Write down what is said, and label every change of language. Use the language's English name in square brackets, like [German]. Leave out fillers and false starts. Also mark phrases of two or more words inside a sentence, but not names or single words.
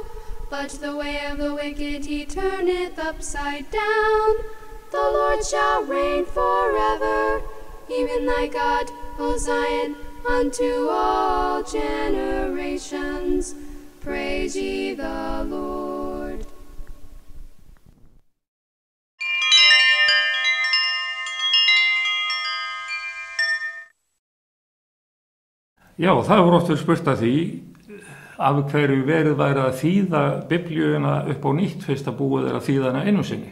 [English] But the way of the wicked he turneth upside down. The Lord shall reign forever, even thy God, O Zion, unto all generations. Praise ye the Lord. [Icelandic] Já, það voru oft verið spurt að því af hverju verið væri að þýða Biblíuna upp á nýtt fyrst að búið er að þýða hana einu sinni.